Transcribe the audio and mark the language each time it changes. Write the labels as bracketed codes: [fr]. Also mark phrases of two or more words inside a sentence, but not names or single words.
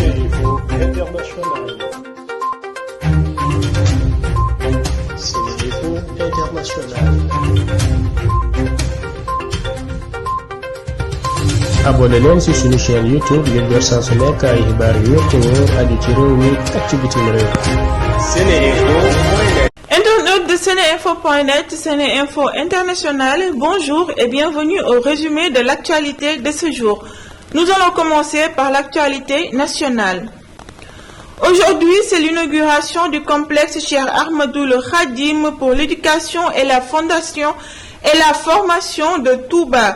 [fr] Sénéinfo International. Sénéinfo International. [wo] abonné leen ci suñu chaîne YouTube ngir jot saa su nekk ay xibaar yu wér te wóor aju ci réew mi ak ci bitim réew. [fr] Sénéinfo.net. Internautes de Sénéinfo.net, Sénéinfo International, bonjour et bienvenue au résumé de l'actualité de ce jour. Nous allons commencer par l'actualité nationale. Aujourd'hui, c'est l'inauguration du complexe Cheikh Ahmadoul Khadim pour l'éducation et la fondation et la formation de Touba.